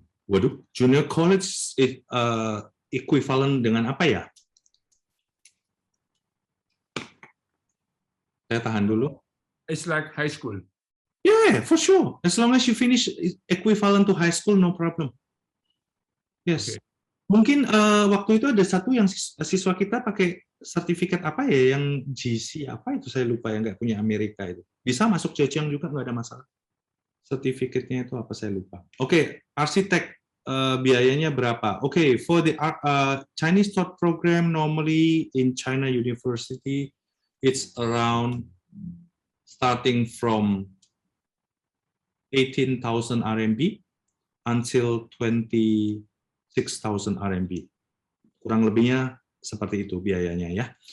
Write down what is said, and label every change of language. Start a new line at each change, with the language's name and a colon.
Indonesian: Waduh,
English: junior college equivalent
Indonesian: dengan apa ya? Saya tahan dulu.
English: It's like high school. Yeah, for sure. As long as you finish equivalent to high school, no problem. Yes. Okay.
Indonesian: Mungkin waktu itu ada satu yang siswa kita pakai sertifikat apa ya, yang GC apa itu saya lupa, yang nggak punya Amerika itu. Bisa masuk Zhejiang juga, nggak ada masalah. Sertifikatnya itu apa saya lupa. Oke, arsitek biayanya berapa?
English: Oke, for the Chinese Thought Program normally in China University, it's around starting from 18,000 RMB until 26,000 RMB.
Indonesian: Kurang lebihnya seperti itu biayanya ya.